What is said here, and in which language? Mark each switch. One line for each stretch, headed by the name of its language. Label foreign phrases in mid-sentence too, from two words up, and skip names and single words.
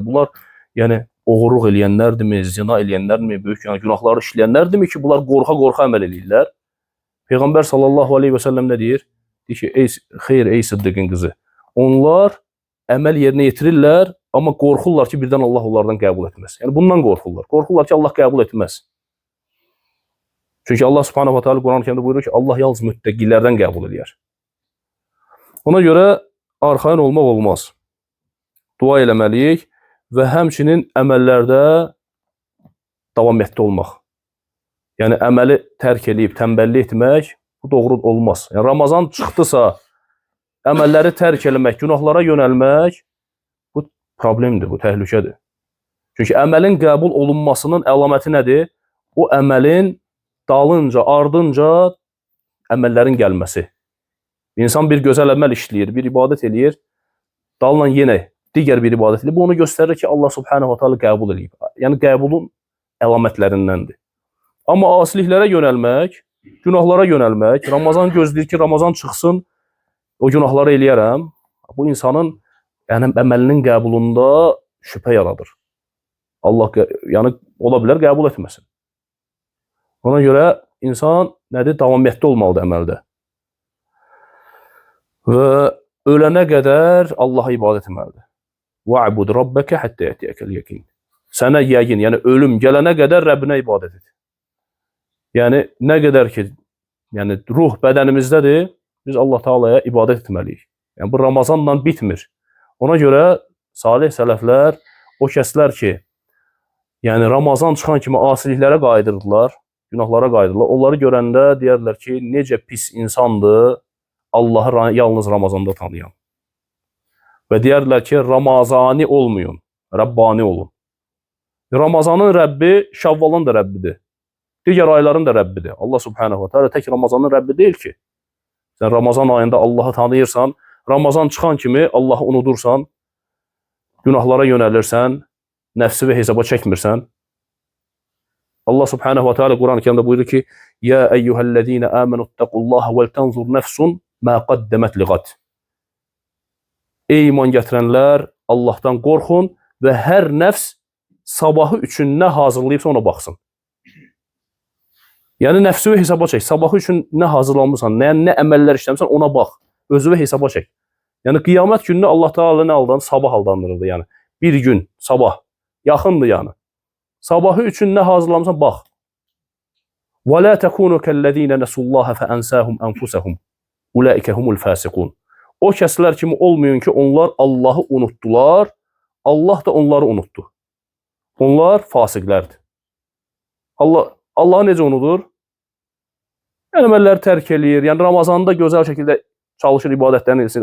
Azerbaijani: Bunlar yəni oğurluq eləyənlərdirmi, zina eləyənlərdirmi, böyük günahları işləyənlərdirmi ki, bunlar qorxa-qorxa əməl eləyirlər? Peyğəmbər
Arabic: صلى الله عليه وسلم
Azerbaijani: nə deyir? Deyir ki, xeyr, ey Sıddıqın qızı. Onlar əməl yerinə yetirirlər, amma qorxurlar ki, birdən Allah onlardan qəbul etməz. Yəni bundan qorxurlar. Qorxurlar ki, Allah qəbul etməz. Çünki Allah
Arabic: سبحانه وتعالى
Azerbaijani: Quran-ı Kərimdə buyurur ki, Allah yalnız müttəqilərdən qəbul edir. Ona görə arxayın olmaq olmaz. Dua eləməliyik və həmçinin əməllərdə davamiyyətli olmaq. Yəni əməli tərk edib, tənbəllik etmək bu doğru olmaz. Yəni Ramazan çıxdısa, əməlləri tərk eləmək, günahlara yönəlmək bu problemdir, bu təhlükədir. Çünki əməlin qəbul olunmasının əlaməti nədir? O əməlin dalınca, ardınca əməllərin gəlməsi. İnsan bir gözəl əməl işləyir, bir ibadət eləyir, dalınca yenə digər bir ibadət eləyir. Bu onu göstərir ki, Allah
Arabic: سبحانه وتعالى
Azerbaijani: qəbul eləyib. Yəni qəbulun əlamətlərindəndir. Amma asiliklərə yönəlmək, günahlara yönəlmək, Ramazan gözləyir ki, Ramazan çıxsın, o günahları eləyərəm. Bu insanın yəni əməlinin qəbulunda şübhə yaradır. Allah yəni ola bilər qəbul etməsin. Ona görə insan nədir? Davamiyyətli olmalıdır əməldə. Və ölənə qədər Allaha ibadət etməlidir.
Arabic: وَعْبُدْ رَبَّكَ حَتَّى يَأْتِيَكَ الْيَقِينُ.
Azerbaijani: Sənə yəqin, yəni ölüm gələnə qədər Rəbbinə ibadət et. Yəni nə qədər ki, yəni ruh bədənimizdədir, biz Allah Taala'ya ibadət etməliyik. Yəni bu Ramazanla bitmir. Ona görə salih sələflər, o kəslər ki, yəni Ramazan çıxan kimi asiliklərə qayıdırdılar, günahlara qayıdırdılar. Onları görəndə deyərlər ki, necə pis insandır Allahı yalnız Ramazanda tanıyan. Və deyərlər ki, Ramazani olmayın, Rəbbani olun. Ramazanın Rəbbi Şəvvalın da Rəbbidir. Digər ayların da Rəbbidir. Allah
Arabic: سبحانه وتعالى
Azerbaijani: tək Ramazanın Rəbbi deyil ki. Sən Ramazan ayında Allahı tanıyırsan, Ramazan çıxan kimi Allahı unudursan, günahlara yönəlirsən, nəfsi və hesaba çəkmirsən.
Arabic: Allah سبحانه وتعالى
Azerbaijani: Quran-ı Kərimdə buyurur ki,
Arabic: يا أيها الذين آمنوا اتقوا الله ولتنظر نفس ما قدمت لغد.
Azerbaijani: Ey iman gətirənlər, Allahdan qorxun və hər nəfs sabahı üçün nə hazırlayıbsa ona baxsın. Yəni nəfsini hesaba çək. Sabahı üçün nə hazırlanmısan, nə əməllər işləmirsən ona bax. Özünü hesaba çək. Yəni qiyamət gününü Allah Taala nə aldan? Sabah aldandırırdı yəni. Bir gün, sabah. Yaxındır yəni. Sabahı üçün nə hazırlamısan bax.
Arabic: ولا تكونوا كالذين نسوا الله فأنساهم أنفسهم. أولئك هم الفاسقون.
Azerbaijani: O kəslər kimi olmayın ki, onlar Allahı unutdular, Allah da onları unutdu. Onlar fasiqlərdir. Allah necə unudur? Yəni əməlləri tərk eləyir. Yəni Ramazanda gözəl şəkildə çalışır, ibadətlərini etsin.